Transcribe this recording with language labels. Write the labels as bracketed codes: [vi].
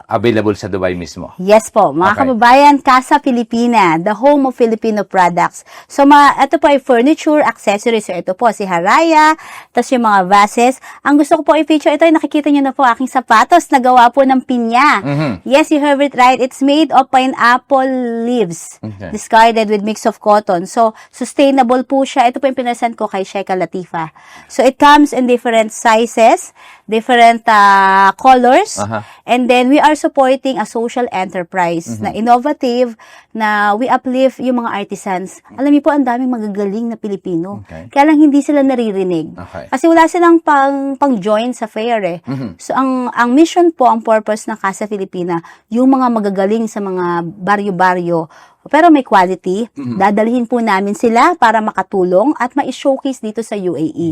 [tl] Available sa Dubai mismo. Yes po, mga [en] Okay. kababayan, Casa Filipina, the home of Filipino products. [tl] So, ito po ay furniture, accessories. So, ito po si Haraya, tapos yung mga vases. Ang gusto ko po i-feature, ito ay nakikita nyo na po aking sapatos na gawa po ng pinya. [en] Yes, you heard it right. It's made of pineapple leaves, Okay. discarded with mix of cotton. [tl] So, sustainable po siya. Ito po yung pinasend ko kay Sheikha Latifa. [en] So, it comes in different sizes, different colors, and then we are supporting a social enterprise na innovative, na we uplift yung mga artisans. [tl] Alam niyo po, ang daming magagaling na Pilipino. [en] Okay. [tl] Kaya lang hindi sila naririnig. [en] Okay. [tl] Kasi wala silang pang-join sa fair eh. So, [en] ang mission po, [tl] ang purpose ng Casa Filipina, yung mga magagaling sa mga baryo-baryo, pero may quality, dadalhin po namin sila para makatulong at ma-showcase dito sa UAE.